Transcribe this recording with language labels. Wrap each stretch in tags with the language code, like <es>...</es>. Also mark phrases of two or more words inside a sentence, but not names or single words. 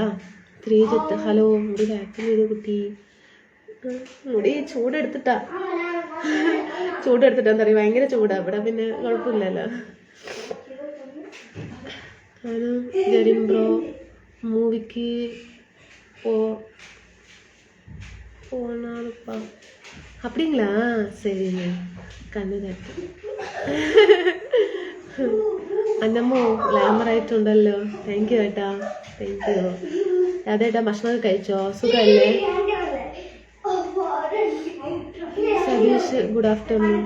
<ml>ശ്രീജിത്ത് ഹലോ. മുടി വാക്യൂം ചെയ്ത് കുട്ടി. മുടി ചൂടെടുത്തിട്ടാന്ന് പറയും. ഭയങ്കര ചൂടാ ഇവിടെ. പിന്നെ കുഴപ്പമില്ലല്ലോ. ജെറിൻ ബ്രോ മൂവിക്ക്</ml> <ta>போனாலுப்பா அப்படிங்களா?</ta> <ml>சரி കണ്ണു തട്ടി. അന്നമ്മോ ഗ്ലാമർ ആയിട്ടുണ്ടല്ലോ.</ml> <en>thank you</en> <ml>ഏട്ടാ.</ml> <en>thank you.</en> <ml>അതേട്ടാ ഭക്ഷണമൊക്കെ കഴിച്ചോ? സുഖമല്ലേ? സതീഷ്</ml> <en>good afternoon.</en>